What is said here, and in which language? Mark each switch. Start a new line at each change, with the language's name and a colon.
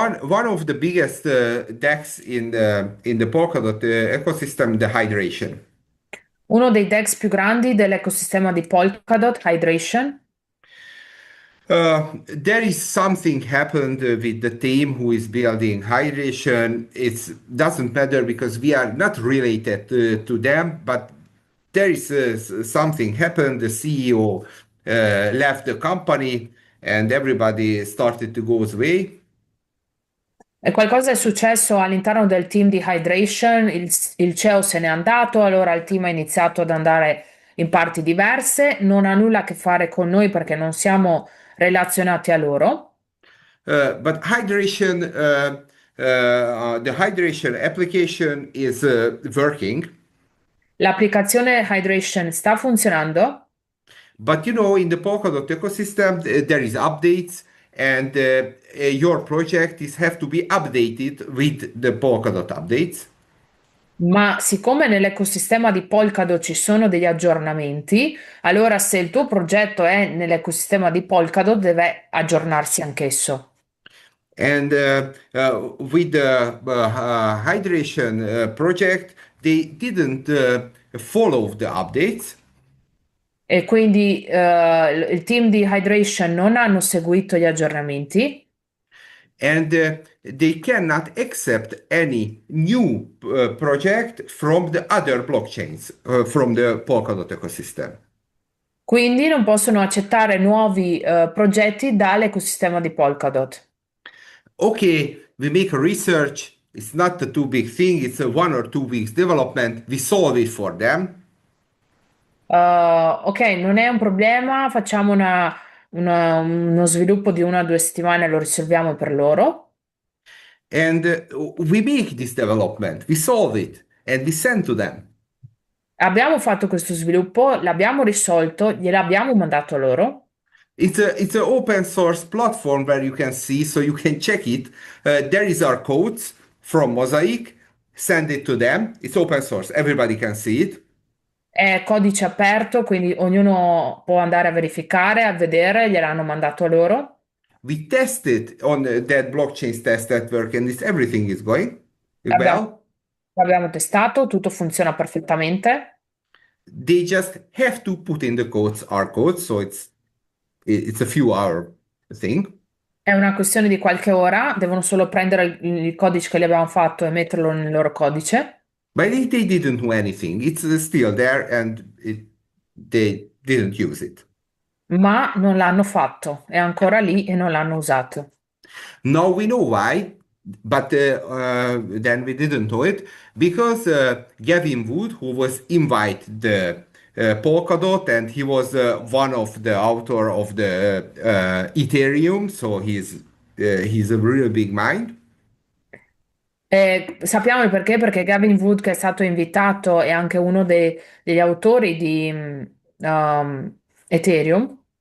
English: One of the biggest decks in the Polkadot ecosystem, the hydration.
Italian: Uno dei DEX più grandi dell'ecosistema di Polkadot, Hydration.
English: There is something happened with the team who is building hydration. It doesn't matter, because we are not related to them, but there is something happened. The CEO left the company, and everybody started to go his way.
Italian: E qualcosa è successo all'interno del team di Hydration, il CEO se n'è andato, allora il team ha iniziato ad andare in parti diverse, non ha nulla a che fare con noi perché non siamo relazionati a loro.
English: But the hydration application is working.
Italian: L'applicazione Hydration sta funzionando,
English: But in the Polkadot ecosystem, there is updates, and your project is have to be updated with the Polkadot updates.
Italian: Ma siccome nell'ecosistema di Polkadot ci sono degli aggiornamenti, allora se il tuo progetto è nell'ecosistema di Polkadot deve aggiornarsi anch'esso.
English: And with the hydration project, they didn't follow the updates.
Italian: E quindi il team di Hydration non hanno seguito gli aggiornamenti
English: And they cannot accept any new project from the other blockchains, from the Polkadot ecosystem.
Italian: quindi non possono accettare nuovi progetti dall'ecosistema di Polkadot.
English: Okay, we make a research. It's not a too big thing. It's a 1 or 2 weeks development. We solve it for them.
Italian: Ok, non è un problema, facciamo uno sviluppo di 1 o 2 settimane, lo risolviamo per loro.
English: And we make this development. We solve it and we send to them.
Italian: Abbiamo fatto questo sviluppo, l'abbiamo risolto, gliel'abbiamo mandato a loro.
English: It's an open source platform where you can see, so you can check it. There is our codes from Mosaic. Send it to them. It's open source. Everybody can see it.
Italian: È codice aperto, quindi ognuno può andare a verificare, a vedere, gliel'hanno mandato a loro.
English: We test it on that blockchain test network, and everything is going
Italian: Abbiamo,
English: well.
Italian: l'abbiamo testato, tutto funziona perfettamente.
English: They just have to put in the codes, our codes, so it's a few hour thing.
Italian: È una questione di qualche ora, devono solo prendere il codice che gli abbiamo fatto e metterlo nel loro codice,
English: But they didn't do anything. It's still there, and they didn't use it.
Italian: ma non l'hanno fatto, è ancora lì e non l'hanno usato.
English: Now we know why, but then we didn't know it because Gavin Wood, who was invited the Polkadot, and he was one of the author of the Ethereum, so he's a real big mind.
Italian: Sappiamo il perché, perché Gavin Wood, che è stato invitato, è anche uno degli autori di Ethereum.